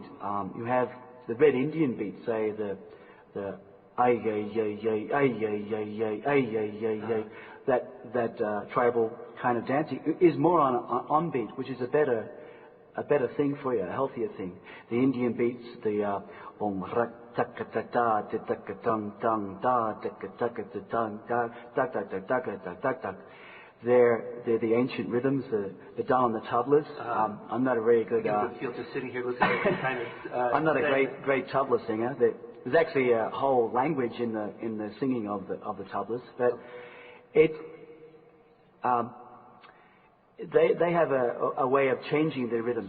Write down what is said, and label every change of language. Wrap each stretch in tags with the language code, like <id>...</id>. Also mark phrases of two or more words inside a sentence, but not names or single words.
<en>You have the Red Indian beat, say the ay ay ay ay ay ay ay ay ay ay. That tribal kind of dancing is more on on beat, which is a better thing for you, a healthier thing. The Indian beats, the om rak tak tak ta tak tung tung ta tak tak tung ta tak tak tak tak tak tak. They're the ancient rhythms, the done on the tablas. I'm not a very good. I feel just sitting here listening to kind of. I'm not a great tabla singer. There's actually a whole language in the singing of the tablas, but they have a way of changing their rhythms.</en>